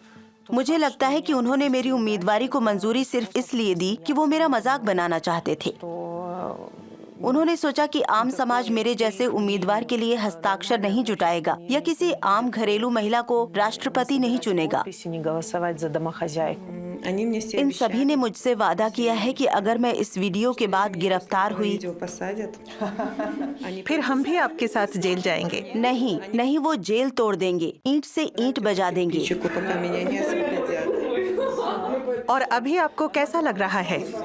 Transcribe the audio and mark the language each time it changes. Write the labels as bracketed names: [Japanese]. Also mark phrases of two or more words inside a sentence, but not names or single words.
[Hindi] मुझे लगता है कि उन्होंने मेरी उम्मीदवारी को मंजूरी सिर्फ इसलिए दी कि वो मेरा मजाक बनाना चाहते थे। उन्होंने सोचा कि आम समाज मेरे जैसे उम्मीदवार के लिए हस्ताक्षर नहीं जुटाएगा या किसी आम घरेलू महिला को राष्ट्रपति नहीं चुनेगा। [Russian] не голосовать за домохозяйку. [Hindi] इन सभी ने मुझसे वादा किया है कि अगर मैं इस वीडियो के बाद गिरफ्तार हुई, फिर हम भी आपके साथ जेल जाएंगे। नहीं नहीं, वो जेल तोड़ देंगे, ईंट से ईंट बजा देंगे। और अभी आपको कैसा लग रहा है?